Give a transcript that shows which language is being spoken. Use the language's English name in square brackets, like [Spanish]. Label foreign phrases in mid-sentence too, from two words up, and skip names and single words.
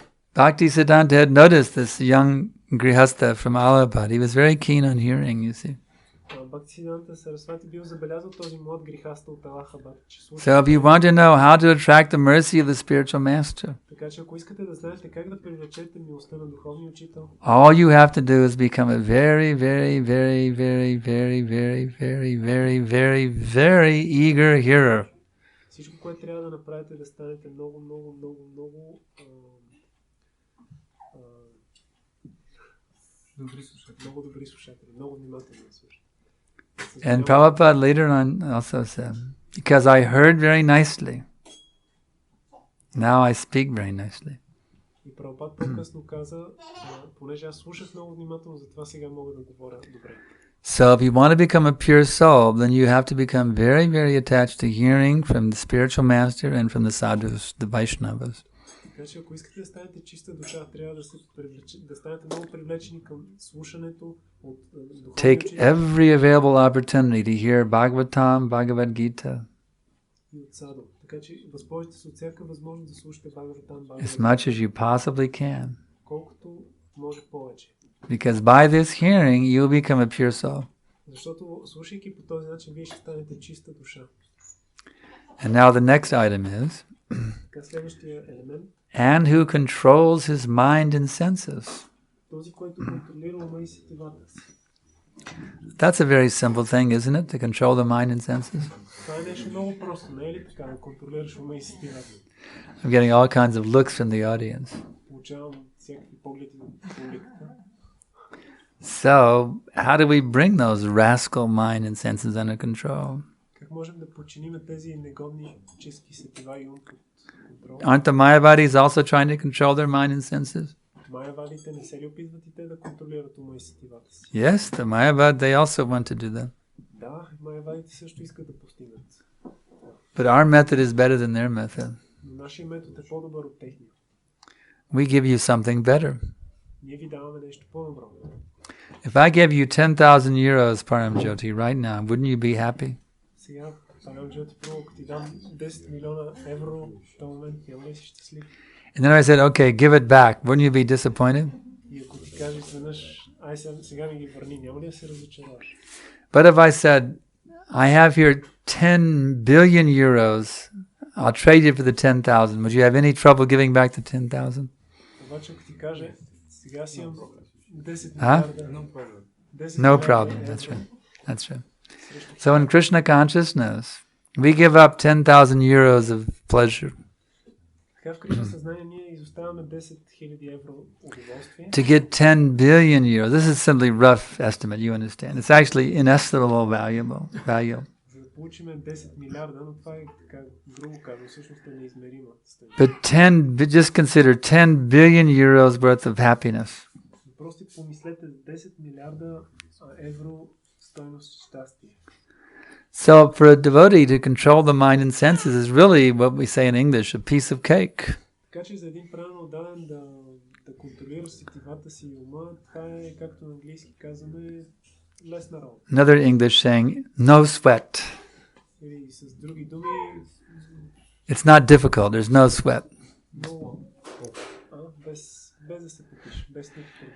[English] Bhaktisiddhanta had noticed this young grihastha from Allahabad. He was very keen on hearing, you see. [Bulgarian] Бхактисиданта Сарасвати бил забелязал този млад грихаста от Аллахабад, че слуша. [English] So if you want to know how to attract the mercy of the spiritual master, [Bulgarian] Така че ако искате да знаете как да привлечете милостта на духовния учител, [English] all you have to do is become a very, very, very, very, very, very, very, very, very, very eager hearer. [Bulgarian] всичко, което трябва да направите, да станете много, много, много, много много добри слушатели, много внимателно да слушате. [English] And Prabhupada later on also said, because I heard very nicely. Now I speak very nicely. [Bulgarian] И Прабхупад по-късно каза, понеже аз слушах много внимателно, затова сега мога да говоря добре. [English] So if you want to become a pure soul, then you have to become very, very attached to hearing from the spiritual master and from the sadhus, the Vaishnavas. [Bulgarian] Така че ако искате да станете чиста душа, трябва да станете много привлечени към слушането от духовни [English] Take [Bulgarian] учители [English] every available opportunity to hear Bhagavatam, Bhagavad Gita, [Bulgarian] и от саду. Така че възползвайте се от всяка възможност да слушате Бхагаватам, [English] as [Bulgarian] Бхагават, [English] much as you possibly can. [Bulgarian] колкото може повече. [English] Because by this hearing, you'll become a pure soul. [Bulgarian] Защото слушайки по този начин, вие ще станете чиста душа. [English] And now the next item is, [Bulgarian] Така следващия елемент, [English] and who controls his mind and senses. [Bulgarian] този, който контролира ума и сетивата си. [English] That's a very simple thing, isn't it? To control the mind and senses. [Bulgarian] Това е нещо много просто, не е ли така, да контролираш ума и сетивата? [English] I'm getting all kinds of looks from the audience. [Bulgarian] Получавам всякакви погледи от публиката. [English] So, how do we bring those rascal mind and senses under control? [Bulgarian] Как можем да подчиним тези негодни чистки сетива и ум под контрол? [English] Aren't the Mayavadis also trying to control their mind and senses? [Bulgarian] Майявадите не се ли опитват и те да контролират ума и сетивата си? [English] Yes, the Mayavad, they also want to do that. [Bulgarian] Да, майявадите също искат да постигнат. [English] But our method is better than their method. [Bulgarian] Но нашия метод е по-добър от техния. [English] We give you something better. [Bulgarian] Ние ви даваме нещо по-добро. [English] If I gave you 10,000 euros, Paramjyoti, right now, wouldn't you be happy? [Bulgarian] Сега, Парамджоти, първо, ако ти дам 10 милиона евро в този момент, няма ли си щастлив? [English] And then I said, okay, give it back. Wouldn't you be disappointed? [Bulgarian] И ако ти кажеш изведнъж, ай сега ми ги върни, няма ли да се разочароваш? [English] But if I said, I have here 10 billion euros, I'll trade you for the 10,000. Would you have any trouble giving back the 10,000? [Bulgarian] Обаче, ако ти каже, сега си имам 10 Huh? милиарда. [English] No problem. That's right. That's right. So in Krishna consciousness, we give up 10,000 euros of pleasure [Bulgarian] Така в Кришна съзнание ние изоставяме 10 000 евро удоволствие. [English] to get 10 billion euros. This is simply rough estimate, you understand. It's actually inestimable value. [Bulgarian] За да получиме 10 милиарда, но това е така грубо казано, всъщност е неизмерима стойност. [English] But just consider 10 billion euros worth of happiness. [Bulgarian] Просто помислете 10 милиарда евро стойност щастие. [English] So for a devotee to control the mind and senses is really what we say in English, a piece of cake. [Bulgarian] Така че за един правилно даден да контролира сетивата си и ума, това е, както на английски казваме, лесна работа. [English] Another English saying, no sweat. [Bulgarian] Или с други думи, [English] It's not difficult, there's no sweat. [Bulgarian] много, без да се потиш, без никакъв проблем.